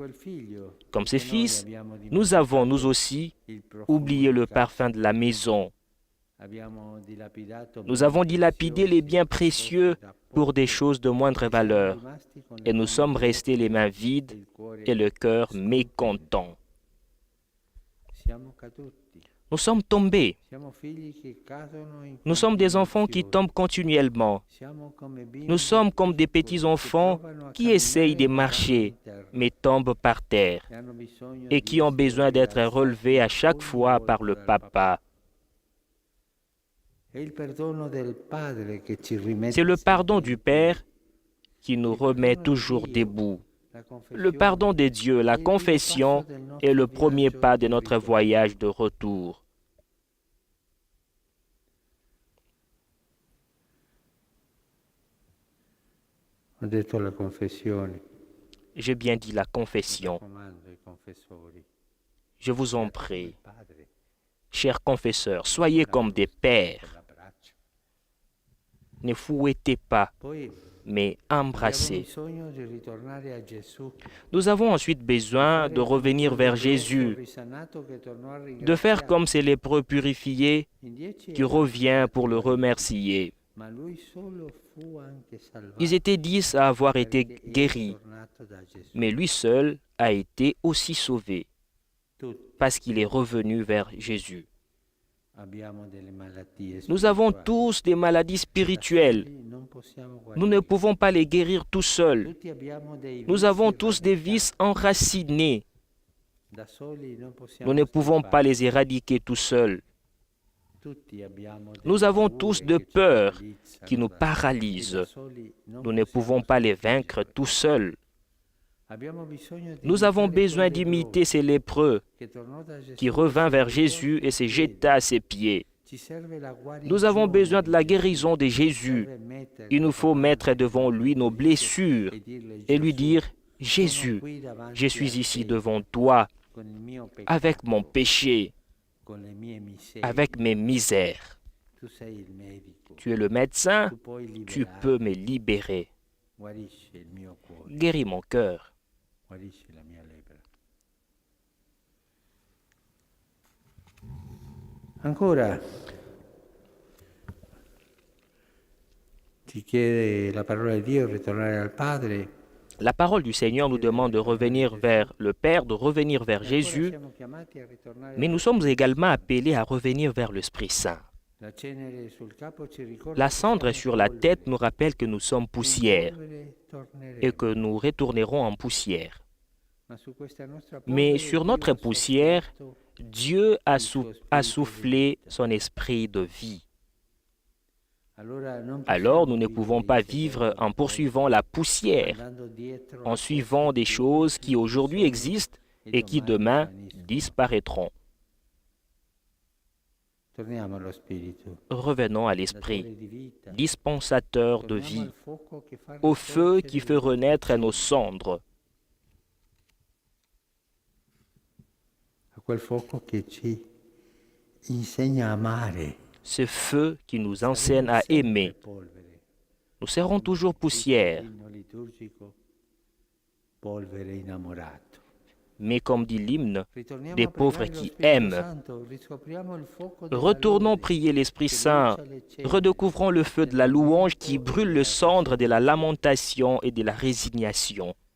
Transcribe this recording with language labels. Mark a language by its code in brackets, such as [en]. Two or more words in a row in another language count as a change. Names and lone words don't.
[fr] Comme ses fils, nous avons, nous aussi, oublié le parfum de la maison. Nous avons dilapidé les biens précieux pour des choses de moindre valeur et nous sommes restés les mains vides et le cœur mécontent. [it] Siamo caduti. [fr] Nous sommes tombés. [it] Siamo figli che cadono in [fr] Nous sommes des enfants qui [it] continuazione. [fr] tombent continuellement. [it] Siamo come bimbi [fr] Nous sommes comme des petits-enfants qui essayent de marcher, mais tombent par terre [it] e hanno bisogno [fr] et qui ont besoin d'être relevés à chaque fois par le papa. [it] È il perdono del Padre che ci rimette [fr] C'est le pardon [it] sempre [fr] du [it] in piedi. [fr] Père qui nous remet toujours debout. [it] La [fr] Le [it] confessione [fr] pardon de Dieu, la confession, est le premier pas de notre voyage de retour. [it] Ho detto la confessione. [fr] J'ai bien dit la confession. [it] Raccomando ai confessori. [fr] Je vous en prie, [it] Il Padre [fr] chers confesseurs, soyez comme des pères. [it] l'abbraccio. [fr] Ne fouettez pas, [it] Poi [fr] mais [it] abbiamo [fr] embrassez. [it] bisogno di ritornare a Gesù. [fr] Nous avons ensuite besoin de revenir vers Jésus, [it] Risanato che tornò a [fr] de faire [it] ringraziare. [fr] comme ces lépreux purifiés [it] In 10 [fr] qui revient pour le remercier. [it] ma lui solo fu anche salvato. [fr] Ils étaient 10 à avoir été [it] perché era [fr] guéris, [it] tornato da Gesù. [fr] mais lui seul a été aussi sauvé [it] Tutti [fr] parce qu'il est revenu vers Jésus. [it] abbiamo delle malattie [fr] Nous avons [it] spirituali. [fr] tous des maladies spirituelles. [it] Non possiamo [fr] Nous ne [it] guarire. [fr] pouvons pas les guérir tout seuls. [it] Tutti abbiamo dei [fr] Nous [it] vizi [fr] avons tous des [it] radicali. [fr] vices enracinés. [it] Da soli non possiamo [fr] Nous ne pouvons pas [it] scappare. [fr] les éradiquer tout seuls. [it] Tutti abbiamo delle [fr] Nous avons [it] paure [fr] tous de [it] che ci [fr] peurs [it] paralizzano [fr] qui nous [it] da- [fr] paralysent. [it] e da soli non [fr] Nous ne [it] possiamo [fr] pouvons pas les [it] sconfiggere. [fr] vaincre tout seuls. [it] Abbiamo bisogno di [fr] Nous avons [it] imitare [fr] besoin [it] quel [fr] d'imiter ces lépreux [it] che tornò da Gesù [fr] qui [it] e [fr] revint [it] si [fr] vers [it] gettò [fr] Jésus et se [it] ai [fr] jeta à ses pieds. [it] piedi. Ci serve la [fr] Nous avons [it] guarigione [fr] besoin de la [it] di Gesù. [fr] guérison de Jésus. [it] Serve mettere [fr] Il nous [it] la [fr] faut [it] mano [fr] mettre devant lui nos blessures [it] e dirle, [fr] et lui [it] Gesù, [fr] dire, [it] sono [fr] Jésus, [it] qui davanti [fr] je [it] a [fr] suis ici [it] te, [fr] devant toi [it] con il mio peccato, [fr] avec mon péché, [it] con le mie miserie. [fr] avec mes misères. [it] Tu sei il medico. [fr] Tu es le médecin, [it] Tu puoi [fr] tu [it] liberare. [fr] peux me libérer. [it] Guarisci il mio cuore, [fr] Guéris mon cœur. [it] guarisci la mia lepre. Ancora ci chiede la parola di Dio ritornare al Padre. [fr] La parole du Seigneur nous demande de revenir vers le Père, de revenir vers [it] E ancora [fr] Jésus, [it] siamo chiamati a ritornare [fr] mais nous sommes également appelés à revenir vers l'Esprit Saint. [it] La cenere sul capo ci ricorda [fr] La [it] che [fr] cendre [it] siamo [fr] sur la [it] polvere. [fr] tête nous rappelle que nous sommes [it] In [fr] poussière [it] polvere torneremo. [fr] et que nous retournerons en poussière. [it] Ma su questa nostra [fr] Mais [it] polvere [fr] sur [it] Dio [fr] notre [it] ha [fr] poussière, [it] soffiato [fr] Dieu a soufflé son esprit de vie. Alors nous ne pouvons pas vivre en poursuivant la poussière, en suivant des choses qui aujourd'hui existent et qui demain disparaîtront. Revenons à l'esprit, dispensateur de vie, au feu qui fait renaître nos cendres. [it] A quel fuoco che ci insegna a amare. [fr] Ce feu qui nous enseigne à aimer. Nous serons toujours poussière. Mais comme dit l'hymne, des pauvres qui aiment. Retournons prier l'Esprit Saint, redécouvrons le feu de la louange qui brûle le cendre de la lamentation et de la résignation.